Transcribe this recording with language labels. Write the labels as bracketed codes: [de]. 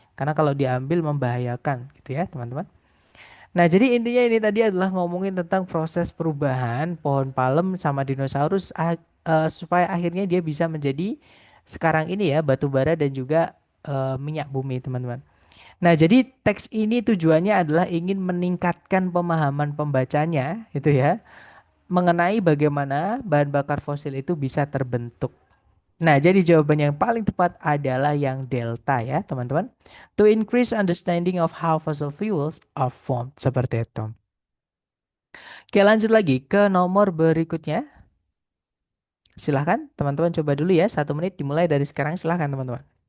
[id] Karena kalau diambil membahayakan gitu ya, teman-teman. Nah, jadi intinya ini tadi adalah ngomongin tentang proses perubahan pohon palem sama dinosaurus supaya akhirnya dia bisa menjadi sekarang ini ya batu bara dan juga minyak bumi, teman-teman. Nah, jadi teks ini tujuannya adalah ingin meningkatkan pemahaman pembacanya itu ya mengenai bagaimana bahan bakar fosil itu bisa terbentuk. Nah, jadi jawaban yang paling tepat adalah yang delta ya, teman-teman. [en] To increase understanding of how fossil fuels are formed. [id] Seperti itu. Oke, lanjut lagi ke nomor berikutnya. Silahkan, teman-teman coba dulu ya. 1 menit dimulai dari sekarang. Silahkan, teman-teman.